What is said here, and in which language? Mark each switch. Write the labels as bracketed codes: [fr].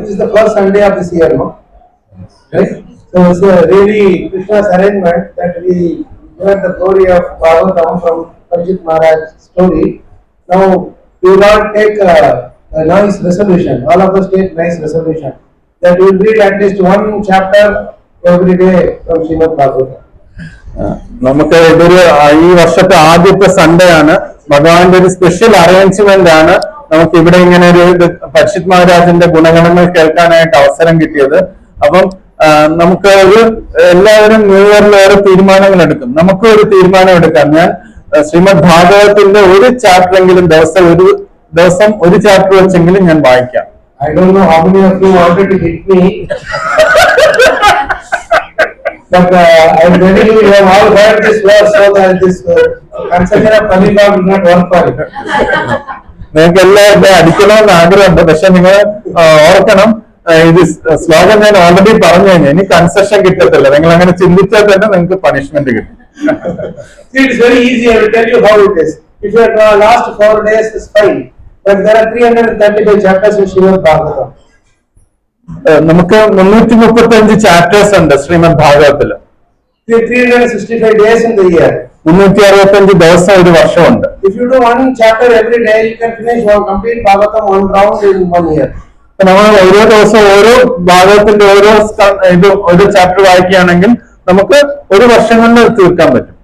[en] This is the first Sunday of this year, no? Right? So it's really Krishna's arrangement that we learn the glory of Bhagavatam from Parikshit Maharaj's story. Now we will all take a nice resolution. All of us take nice resolution that we will read at least one chapter every day from Srimad Bhagavatam. [ml] നമുക്ക് ഇതൊരു ഈ വർഷത്തെ ആദ്യത്തെ Sunday ആണ്. ഭഗവാന്റെ ഒരു special arrangement ആണ് നമുക്ക് ഇവിടെ ഇങ്ങനെ ഒരു പരിഷത്ത് മഹാരാജിന്റെ ഗുണഗണങ്ങൾ കേൾക്കാനായിട്ട് അവസരം കിട്ടിയത്. അപ്പം നമുക്ക് ഒരു എല്ലാവരും ന്യൂ ഇയറിൽ ഓരോ തീരുമാനങ്ങൾ എടുക്കും. നമുക്ക് ഒരു തീരുമാനം എടുക്കാം. ഞാൻ ശ്രീമദ് ഭാഗവതത്തിന്റെ ഒരു ചാപ്റ്റർ എങ്കിലും ദിവസം ഒരു ചാപ്റ്റർ വെച്ചെങ്കിലും ഞാൻ വായിക്കാം. [en] I don't know how many of you wanted to hit me. But I'm telling you, you have all heard this verse, so that this conception of Kalika will not work for you. [ml] നിങ്ങൾക്ക് എല്ലാവരും അടിക്കണമെന്ന് ആഗ്രഹമുണ്ട്. പക്ഷെ നിങ്ങൾ ഓർക്കണം, ഇത് ശ്ലോകം ഞാൻ already പറഞ്ഞു കഴിഞ്ഞാൽ ഇനി കൺസെഷൻ കിട്ടത്തില്ല. നിങ്ങൾ അങ്ങനെ ചിന്തിച്ചാൽ തന്നെ നിങ്ങൾക്ക് പണിഷ്മെന്റ് കിട്ടും. [en] See, it's very easy. I will tell you how it is. If you have last 4 days, it's fine. But there are 335 chapters in Srimad Bhagavatam. [ml] നമുക്ക് 335 ചാപ്റ്റേഴ്സ് ഉണ്ട് Shrimad ഭാഗവതത്തില്. [en] 365 days in the year. [ml] 365 ദിവസം ഒരു വർഷമുണ്ട്. [en] If you do one chapter every day, you can finish one complete Bhagavatam one round in 1 year. [ml] നമ്മൾ ഓരോ ദിവസം ഓരോ ഭാഗവതത്തിന്റെ ഒരു chapter വായിക്കുകയാണെങ്കിൽ നമുക്ക് ഒരു വർഷം കൊണ്ട് തീർക്കാൻ പറ്റും.